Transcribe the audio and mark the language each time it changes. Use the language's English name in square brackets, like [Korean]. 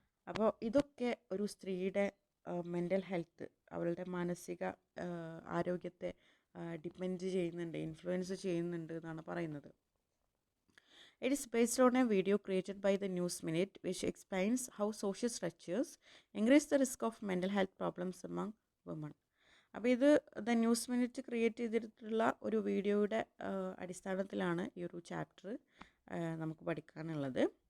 [Malayalam] അപ്പോൾ ഇതൊക്കെ ഒരു സ്ത്രീയുടെ മെൻ്റൽ ഹെൽത്ത്, അവളുടെ മാനസിക ആരോഗ്യത്തെ ഡിപ്പെൻഡ് ചെയ്യുന്നുണ്ട്, ഇൻഫ്ലുവൻസ് ചെയ്യുന്നുണ്ട് എന്നാണ് പറയുന്നത്. [English] It is based on a video created by the News Minute, which explains how social structures increase the risk of mental health problems among women. [Malayalam] അപ്പോൾ ഇത് ദ ന്യൂസ് മിനിറ്റ് ക്രിയേറ്റ് ചെയ്തിട്ടുള്ള ഒരു വീഡിയോയുടെ അടിസ്ഥാനത്തിലാണ് ഈ ഒരു ചാപ്റ്റർ നമുക്ക് പഠിക്കാനുള്ളത്.